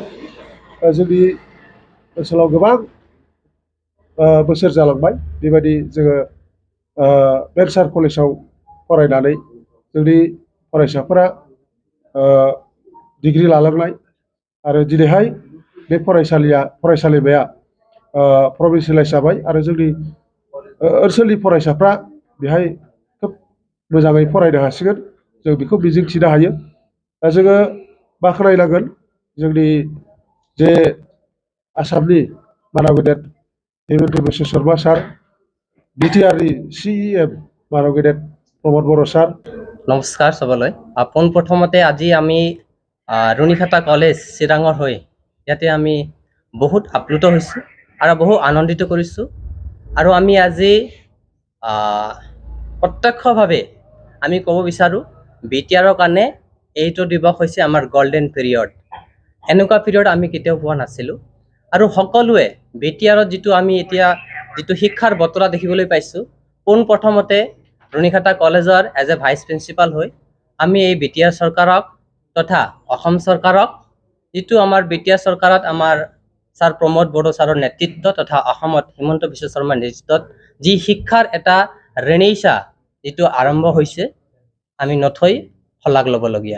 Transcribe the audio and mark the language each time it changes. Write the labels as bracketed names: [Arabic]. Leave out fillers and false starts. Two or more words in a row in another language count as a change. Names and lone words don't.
[Bodo] जोंनि ओनसोलाव गोबां बोसोर जालांबाय बेबायदि जोङो भेन्सार कलेजाव फरायनानै जोंनि फरायसाफोरा डिग्री लालांनाय आरो दिनैहाय बे फरायसालिमाया प्रभिन्सियेलाइज जाबाय आरो जोंनि ओनसोलनि फरायसाफ्रा बेहाय खोब मोजाङै फरायनो हासिगोन जों बेखौ मिजिंथिनो हायो। दा जोङो बाख्नायनांगोन जोंनि जे आसामनि मानव गेदेर हेमन्त बिश्व शर्मा सार, बिटिआरनि CEM मानव गेदेर प्रमद बर' सार। [Assamese] नमस्कार सबলৈ। পোনপ্ৰথমতে আজি আমি रुनिकाटा कलेज চিৰাঙৰ হৈ ইয়াতে আমি বহুত আপ্লুত হৈছোঁ আৰু বহু আনন্দিত কৰিছোঁ। আৰু আমি আজি প্ৰত্যক্ষভাৱে আমি ক'ব বিচাৰোঁ বিটিআৰৰ কাৰণে এইটো দিৱস হৈছে আমাৰ [English] golden period. [Assamese] এনেকুৱা পিৰিয়ড আমি কেতিয়াও পোৱা নাছিলোঁ। আৰু সকলোৱে বিটিআৰত যিটো আমি এতিয়া যিটো শিক্ষাৰ বতৰা দেখিবলৈ পাইছোঁ, পোনপ্ৰথমতে रुनिकाटा कलेजर [English] as a vice principal [Assamese] হৈ আমি এই বিটিআৰ চৰকাৰক তথা অসম চৰকাৰক যিটো আমাৰ বিটিআৰ চৰকাৰত আমাৰ ছাৰ প্ৰমোদ বড়ো ছাৰৰ নেতৃত্ব তথা অসমত হিমন্ত বিশ্ব শৰ্মাৰ নেতৃত্বত যি শিক্ষাৰ এটা ৰেনেইছা যিটো আৰম্ভ হৈছে আমি নথৈ শলাগ ল'বলগীয়া।